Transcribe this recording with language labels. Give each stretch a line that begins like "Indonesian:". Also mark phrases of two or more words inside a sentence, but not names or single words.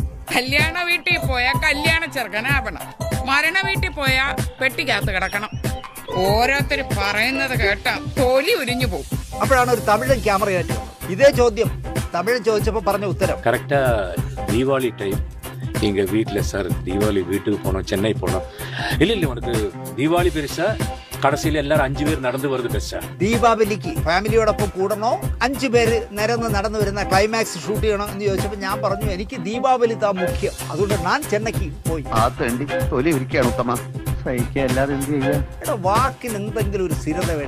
Malayalam: കല്യാണ വീട്ടിൽ പോയാൽ കല്യാണ ചെറുക്കനാവണം, മരണ വീട്ടിൽ പോയാൽ പെട്ടിക്കകത്ത് കിടക്കണം. ഓരോരുത്തർ പറയുന്നത് കേട്ടാ തൊലി ഉരിഞ്ഞു പോകും. അപ്പോഴാണ് ഒരു തമിഴൻ ക്യാമറയായിട്ട് ഇതേ ചോദ്യം തമിഴൻ ചോദിച്ചപ്പോൾ പറഞ്ഞ ഉത്തരം കറക്റ്റാ.
Tamil: தீபாவளி டைம் எங்க வீட்டில் சார் தீபாவளி வீட்டுக்கு போனோம், சென்னை போனோம். இல்லை உனக்கு தீபாவளி பெருசா,
Malayalam: കടസിൽ എല്ലാവരും 5 പേര് നടന്നു വരുന്നത് ബെസ്റ്റാ. ദീപാവലിക്ക് ഫാമിലിയോടൊപ്പം കൂടണോ 5 പേര് നിരന്ന് നടന്നു വരുന്ന ക്ലൈമാക്സ് ഷൂട്ട് ചെയ്യണോ എന്ന് ചോദിച്ചപ്പോൾ ഞാൻ പറഞ്ഞു എനിക്ക്
Tamil: தீபாவளி தா முக்கியம்.
Malayalam: അതുകൊണ്ട് ഞാൻ ചെന്നൈക്ക് പോയി. എടാ, വാക്കിന് എന്തെങ്കിലും ഒരു സ്ഥിരത വേണ്ടേ?